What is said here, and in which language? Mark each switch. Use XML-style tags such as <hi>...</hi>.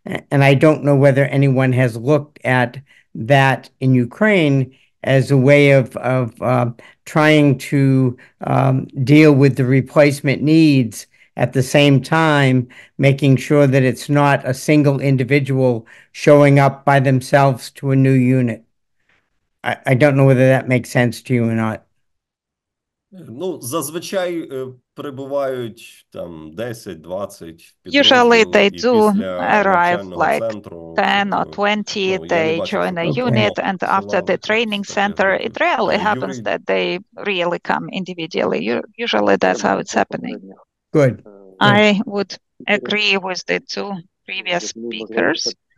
<en>And I don't know whether anyone has looked at that in Ukraine as a way of trying to deal with the replacement needs at the same time, making sure that it's not a single individual showing up by themselves to a new unit. I don't know whether that makes sense to you or not.</en> <uk>Ну, зазвичай прибувають там 10-20</uk> <en>Usually they do arrive like 10 or 20, they join a unit, and after the training center, it rarely happens that they really come individually. Usually that's how it's happening. Good. I would agree with the two previous speakers.</en>